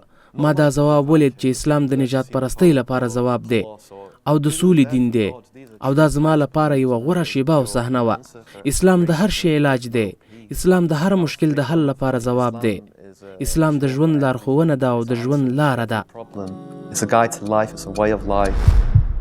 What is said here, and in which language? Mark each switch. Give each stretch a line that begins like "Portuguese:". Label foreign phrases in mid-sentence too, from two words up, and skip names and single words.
Pashto: ما دا ځواب ولید چې اسلام د نجات پرستۍ لپاره ځواب دی او د سولې دین دی او دا زما لپاره یوه غوره شیبه او صحنه وه. اسلام د هر شي علاج دی. اسلام د هر مشکل د حل لپاره ځواب دی. اسلام د ژوند لارښوونه ده او د ژوند لاره ده.
English: It's a guide to life, it's a way of life.